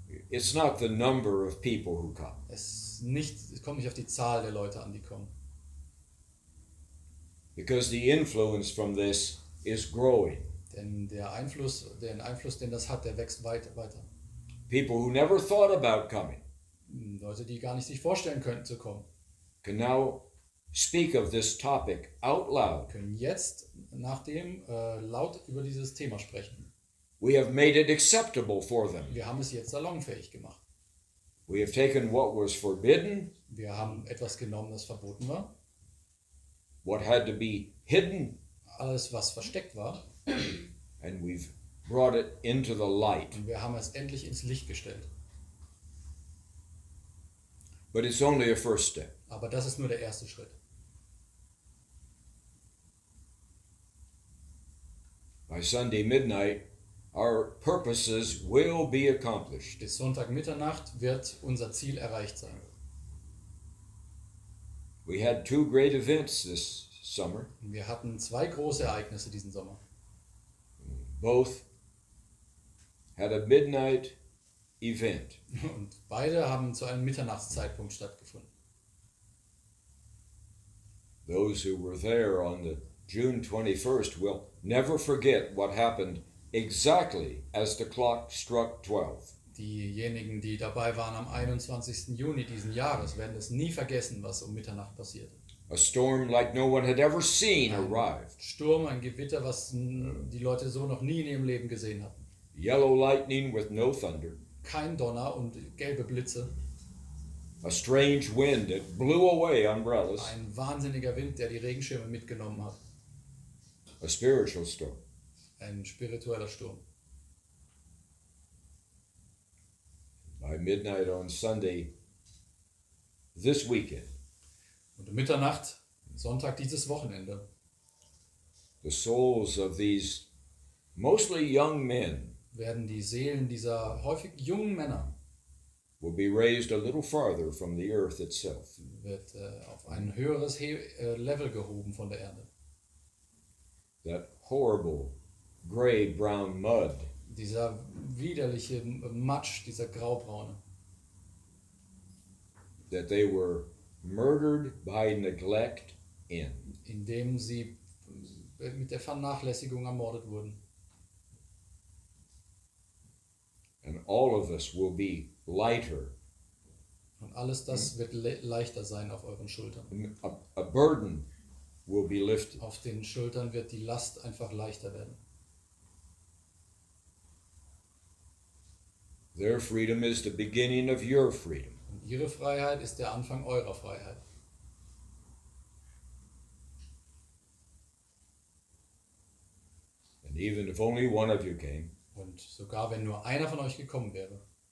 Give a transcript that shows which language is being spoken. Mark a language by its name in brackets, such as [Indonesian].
[English] It's not the number of people who come. [German] Es kommt nicht auf die Zahl der Leute an, die kommen. [English] Because the influence from this is growing. [German] Denn den Einfluss, den das hat, der wächst weiter. [English] People who never thought about coming [German] Leute, die gar nicht sich vorstellen könnten zu kommen, [English] can now speak of this topic out loud. [German] können jetzt nachdem laut über dieses Thema sprechen. [English] We have made it acceptable for them. [German] Wir haben es jetzt salonfähig gemacht. [English] We have taken what was forbidden, [German] Wir haben etwas genommen, das verboten war. [English] what had to be hidden, [German] Alles, was versteckt war. [English] and we've brought it into the light. [German] Und wir haben es endlich ins Licht gestellt. [English] But it's only a first step. [German] Aber das ist nur der erste Schritt. [English] By Sunday midnight, our purposes will be accomplished. [German] Bis Sonntag Mitternacht wird unser Ziel erreicht sein. [English] We had two great events this summer. [German] Wir hatten 2 große Ereignisse diesen Sommer. [English] Both had a midnight event. [German] Und beide haben zu einem Mitternachtszeitpunkt stattgefunden. [English] Those who were there on the June 21st will never forget what happened exactly as the clock struck 12. [German] Diejenigen, die dabei waren am 21. Juni diesen Jahres, werden es nie vergessen, was um Mitternacht passierte. [English] A storm like no one had ever seen arrived. [German] Sturm, ein Gewitter, was die Leute so noch nie in ihrem Leben gesehen hatten. [English] Yellow lightning with no thunder. [German] Kein Donner und gelbe Blitze. [English] A strange wind that blew away umbrellas. [German] Ein wahnsinniger Wind, der die Regenschirme mitgenommen hat. [English] A spiritual storm. [German] Ein spiritueller Sturm. [English] By midnight on Sunday this weekend, [German] Und um Mitternacht, Sonntag dieses Wochenende, [English] the souls of these mostly young men [German] werden die Seelen dieser häufig jungen Männer [English] will be raised a little farther from the earth itself. [German] wird auf ein höheres Level gehoben von der Erde. [English] That horrible gray-brown mud [German] Dieser widerliche Matsch, dieser graubraune, [English] that they were murdered by neglect end. [German] indem sie mit der Vernachlässigung ermordet wurden. [English] And all of us will be lighter. [German] Und alles das wird leichter sein auf euren Schultern. [English] A burden will be lifted. [German] Auf den Schultern wird die Last einfach leichter werden. [English] Their freedom is the beginning of your freedom. [German] Und ihre Freiheit ist der Anfang eurer Freiheit. [English] And even if only one of you came, [German] Und sogar wenn nur einer von euch gekommen wäre,